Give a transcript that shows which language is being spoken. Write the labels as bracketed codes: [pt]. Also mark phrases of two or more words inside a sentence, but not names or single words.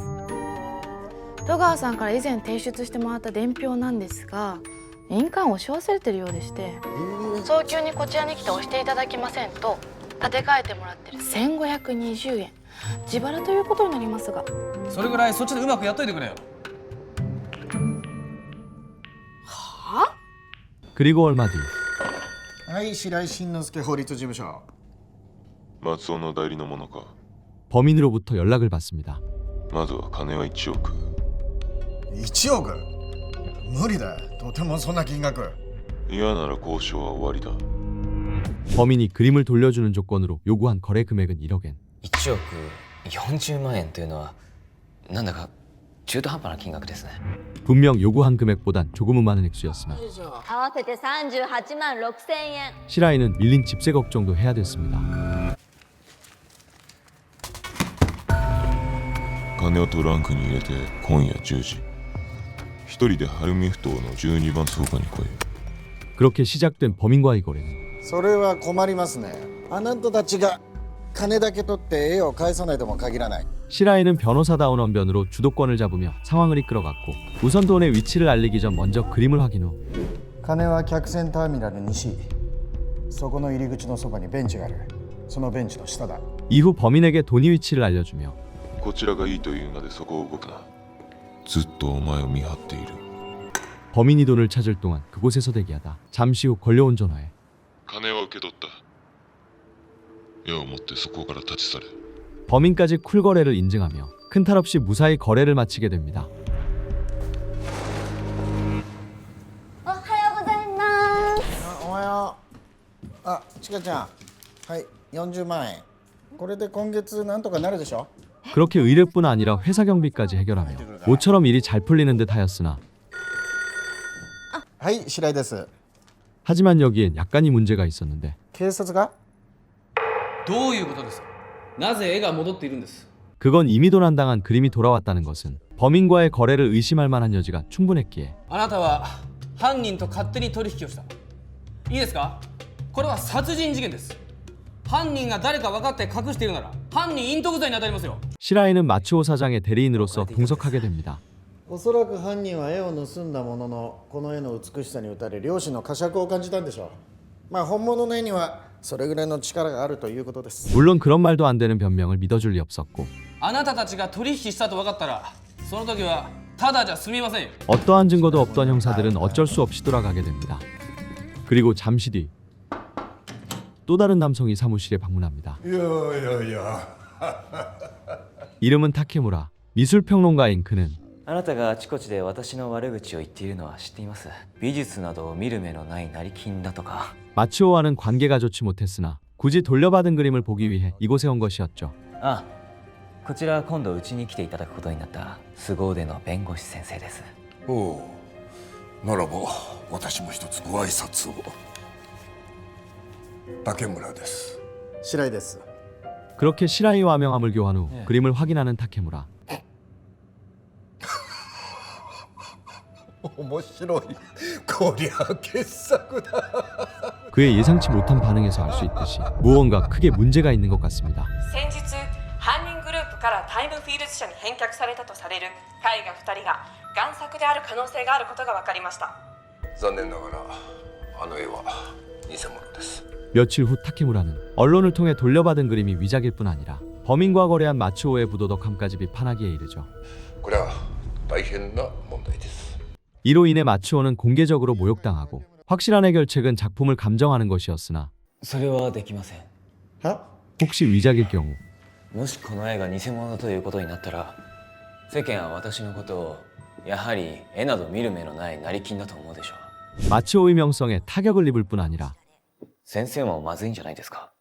[ja] 戸川さんから以前提出してもらった伝票なんですが、印鑑を押し忘れてるようでして、早急にこちらに来て押していただきませんと立て替えてもらってる1520円自腹ということになりますが。それぐらいそっちでうまくやっといてくれよ。はあ? [ko] 그리고 얼마 뒤 [ja] はい、白井慎之介法律事務所。松尾の代理のものか。 [ko] 범인으로부터 연락을 받습니다. [ja] まずは金は1億。 1億? 無理だ。とてもそんな金額。嫌なら交渉は終わりだ。 [ko] 범인이 그림을 돌려주는 조건으로 요구한 거래 금액은 1억 엔. [ja] 1億 40万円というのはなんだか中途半端な金額ですね。 [ko] 분명 요구한 금액보단 조금은 많은 액수였으나 [ja] 合わせて38万6千円。 [ko] 시라이는 밀린 집세 걱정도 해야 됐습니다. [ja] 金をトランクに入れて今夜10時一人で晴海埠頭の12番倉庫に来い。 [ko] 그렇게 시작된 범인과의 거래는 [ja] それは困りますね。あなたたちが金だけ取って絵を返さないとも限らない。 [ko] 시라이는 변호사다운 언변으로 주도권을 잡으며 상황을 이끌어갔고 우선 돈의 위치를 알리기 전 먼저 그림을 확인 후 [ja] 金は客船ターミナル西。そこの入り口のそばにベンチがある。そのベンチの下だ。 [ko] 이후 범인에게 돈의 위치를 알려주며 [ja] こちらがいいというのでそこを動くな。ずっとお前を見張っている。 [ko] 범인이 돈을 찾을 동안 그곳에서 대기하다 잠시 후 걸려온 전화에 [ja] 金は受け取った。矢を持ってそこから立ち去れ。 [ko] 범인까지 쿨 거래를 인증하며 큰 탈 없이 무사히 거래를 마치게 됩니다. [ja] おはようございます。おはよう。あ、ちかちゃん。はい、40万円。これで今月なんとかなるでしょ? [ko] 그렇게 의뢰뿐 아니라 회사 경비까지 해결하며 모처럼 일이 잘 풀리는 듯 하였으나 [ja] はい、白井です。 [ko] 하지만 여기엔 약간의 문제가 있었는데 [ja] 警察が? どういうことですか。なぜ絵が戻っているんです。 [ko] 그건 이미 도난당한 그림이 돌아왔다는 것은 범인과의 거래를 의심할 만한 여지가 충분했기에 [ja] あなたは犯人と勝手に取引をした。いいですか。これは殺人事件です。犯人が誰か分かって隠しているなら犯人隠匿罪に当たりますよ。 [ko] 시라이는 마츠오 사장의 대리인으로서 동석하게 됩니다. [ja] おそらく犯人は絵を盗んだもののこの絵の美しさに打たれ良心の呵責を感じたんでしょう。まあ本物の絵にはそれぐらいの力があるということです。 [ko] 물론 그런 말도 안 되는 변명을 믿어줄 리 없었고 [ja] あなたたちが取引したと分かったらその時はただじゃ済みませんよ。 [ko] 어떠한 증거도 없던 형사들은 어쩔 수 없이 돌아가게 됩니다. 그리고 잠시 뒤 또 다른 남성이 사무실에 방문합니다. 이름은 타케무라. 미술평론가인 그는 [ja] あなたがあちこちで私の悪口を言っているのは知っています。美術などを見る目のない成金だとか。 [ko] 마츠오와는 관계가 좋지 못했으나 굳이 돌려받은 그림을 보기 위해 이곳에 온 것이었죠. [ja] あ、こちら今度うちに来ていただくことになった凄腕の弁護士先生です。おお、ならば私も一つご挨拶を。竹村です。白井です。 [ko] 그렇게 시라이와 명함을 교환 후 그림을 확인하는 타케무라. [ja] 面白い。こりゃ傑作だ。 [ko] 그의 예상치 못한 반응에서 알 수 있듯이 무언가 크게 문제가 있는 것 같습니다. [ja] 先日犯人グループからタイムフィールズ社に返却されたとされる絵画2人が贋作である可能性があることが分かりました。残念ながらあの絵は偽物です。 [ko] 며칠 후 타케무라는 언론을 통해 돌려받은 그림이 위작일 뿐 아니라 범인과 거래한 마츠오의 부도덕함까지 비판하기에 이르죠. [ja] これは大変な問題です。 [ko] 이로 인해 마츠오는 공개적으로 모욕당하고 확실한 해결책은 작품을 감정하는 것이었으나 [ja] それはできません。 [ko] 혹시 위작일 경우 [ja] もしこの絵が偽物ということになったら世間は私のことをやはり絵など見る目のない成金だと思うでしょう。 [ko] 마츠오의 명성에 타격을 입을 뿐 아니라 [ja] 先生もまずいんじゃないですか。